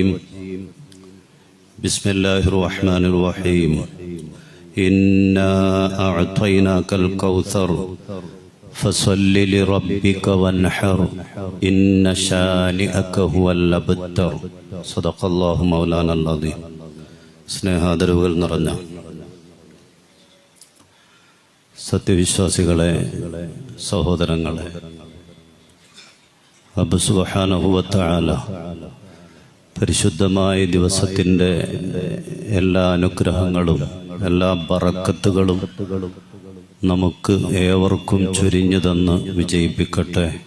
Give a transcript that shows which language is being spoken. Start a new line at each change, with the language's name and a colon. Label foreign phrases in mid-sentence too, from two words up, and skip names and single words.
Arabic: بسم الله الرحمن الرحيم. إنا أعطيناك الكوثر فصل لربك وانحر إن شانئك هو الأبتر. صدق الله مولانا العظيم.
Malayalam: സ്നേഹാദരവുകൾ നിറഞ്ഞ സത്യവിശ്വാസികളെ, സഹോദരങ്ങളെ, റബ്ബ്
Arabic: سبحانه وتعالى
Malayalam: പരിശുദ്ധമായ ദിവസത്തിൻ്റെ എല്ലാ അനുഗ്രഹങ്ങളും എല്ലാ ബറക്കത്തുകളും നമുക്ക് ഏവർക്കും ചൊരിഞ്ഞു തന്ന് വിജയിപ്പിക്കട്ടെ.